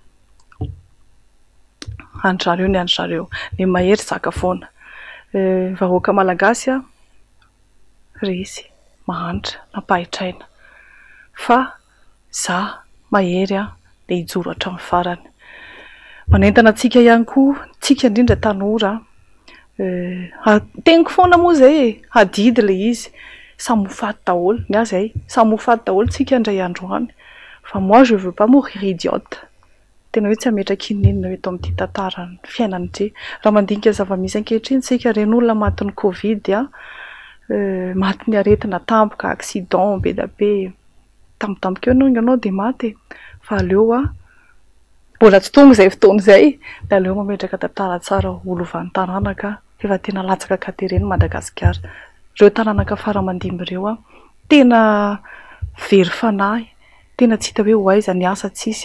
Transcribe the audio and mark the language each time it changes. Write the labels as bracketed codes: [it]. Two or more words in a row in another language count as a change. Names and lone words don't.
[mg] andrareo ny andrareo ny mahery zaka foana vahoaka malagasy resy mahantra nampahitraina fa za mahery dia hijoro hatramin'ny farany manentana antsika ihany koa tsika indrindra tanora teniko foana moa zay hadidy ilay izy samy mofaty daholo ny azy samy mofaty daholo tsika indray androany fa [fr] moi je veux pas mourir idiote [mg] tena hoe tsy ametraka inenina hoe eto amin'ity tantara ny fiainany ity raha mandinika zava-misy ankehitriny tsika ren'olona matin'ny Covid maty ny aretina tampoka accident be da be tampotampoka eo ianao dia maty fa aleo mbola tsy tonga izay fotoana izay dia aleo mametraka tantara tsara olovan'ny taranaka efa tena latsaka katereny Madagasikara ireo taranaka faramandimby ireo tena very fanahy tena tsy hita hoe ho aiza ny asa